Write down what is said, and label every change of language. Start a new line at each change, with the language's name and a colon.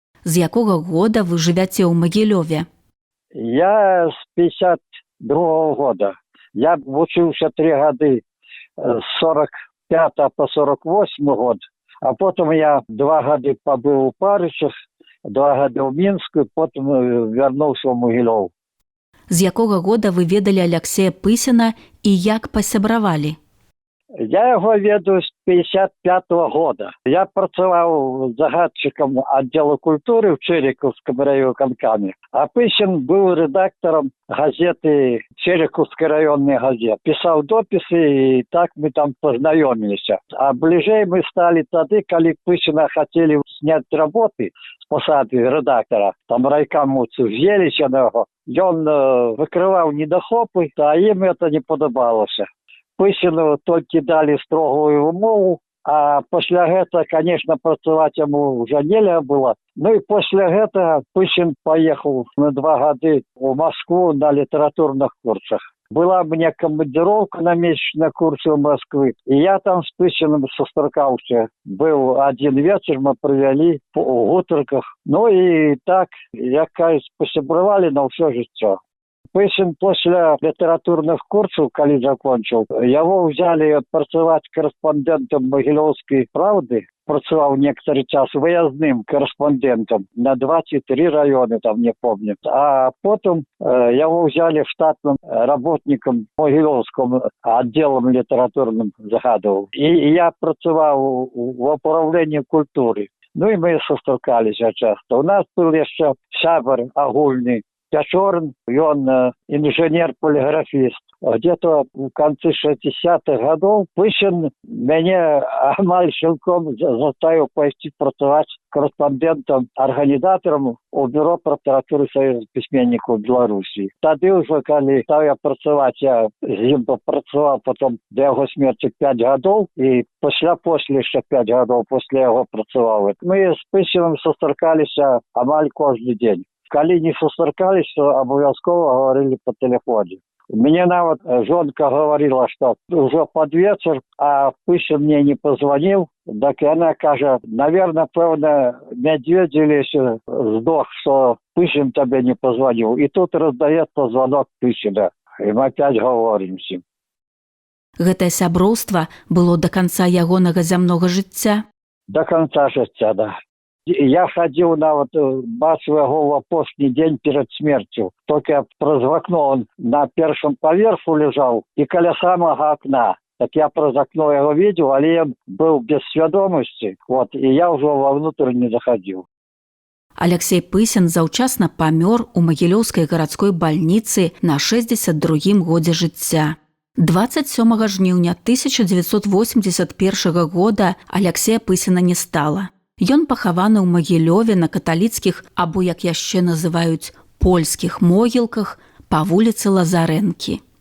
Belarusian: З якога года вы жывяце ў Магілёве?
Russian: Я с 52 года.
Belarusian: Я вучыўся 3 гады
Russian: с 45 по 48 год, а потом я 2 гады побыл у Парышах, 2 гады в Мінску, потом вернулся в Могилёв.
Belarusian: З якога года вы ведалі Аляксея Пысіна і як пасябравалі?
Russian: Я его веду с 55 года.
Belarusian: Я працаваў
Russian: загадчиком отдела культуры в Чериковском райвыканкаме. А Пысин был редактором газеты Чериковской районной газеты. Писал дописы, и так мы там познакомились. А ближе мы стали тогда, когда Пысина хотели снять работы с посады редактора. Там райкомовцы взялись на него. И он выкрывал недохопы, а им это не подобалось.
Belarusian: Пысину толькі далі строгую умову, а пасля гэта,
Russian: конечно,
Belarusian: працаваць яму ўжо нельга было. Ну і пасля гэтага Пысін паехаў на 2 гады ў
Russian: Москву
Belarusian: на літаратурных курсах.
Russian: Была мне командировка на месяц на курсы в Москвы, и я там с Пысиным сустракаўся. Был один вечер, мы провели в гутарках.
Belarusian: Ну и так, як кажуть, посябравалі на ўсё жыццё.
Russian: Пысин после литературных курсов, когда закончил, его взяли працаваць корреспондентом Могилевской правды. Працаваў некоторый час выездным корреспондентом на 23 района, там не помню. А потом его взяли штатным работником Могилевским отделом литературным загадывал. И я працаваў в управлении культуры. Ну и мы сустракались часто. У нас был еще сябар агульный Пячорн, он инженер-полиграфист. Где-то в конце 60-х годов Пысин меня амаль силком заставил пойти працаваць корреспондентом, организатором у бюро прокуратуры Союза письменников Беларуси. Тогда уже, когда стал я працаваць, я с ним попрацавал потом до его смерти 5 годов, и после еще 5 годов после его працавал. Мы с Пысиным сустракались амаль каждый день. Коли не сустракались, то обовязково говорили по телефону. Мне нават жонка говорила, что уже под вечер, а Пысин мне не позвонил. Так она каже, наверное, певно, медведь сдох, что Пысин тебе не позвонил. И тут раздается звонок Пысина. И мы опять говорим с ним.
Belarusian: Гэтае сяброўства было до конца ягонага зямнога жыцця? До конца жыцця,
Russian: да. Я ходил бачу его в апошні день перед смертью. Только праз окно он на первом поверху лежал и каля самого окна. Так я праз окно его видел, але он был без свядомости. Вот, и я уже вовнутрь не заходил.
Belarusian: Аляксей Пысін заўчасна памёр у Магілёўскай гарадской бальніцы на 62-м годзе жыцця. 27 жніўня 1981 года Аляксея Пысіна не стала. Ён пахаваны ў Магілёве на каталіцкіх, або, як яшчэ называюць, польскіх могілках па вуліцы Лазарэнкі.